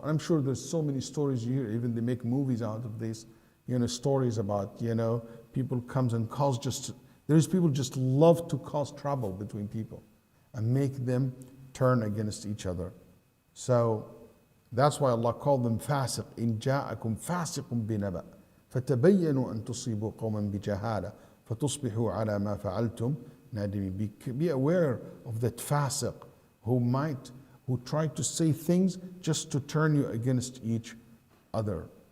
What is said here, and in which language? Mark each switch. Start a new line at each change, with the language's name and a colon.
English: I'm sure there's so many stories you hear, even they make movies out of this, stories about, people comes and cause there's people just love to cause trouble between people and make them turn against each other. So that's why Allah called them fasiq.
Arabic: إن جاءكم فاسق بنبأ فتبينوا أن تصيبوا قوما بجهالة فتصبحوا على ما فعلتم نادمين.
English: Be aware of that fasiq who try to say things just to turn you against each other.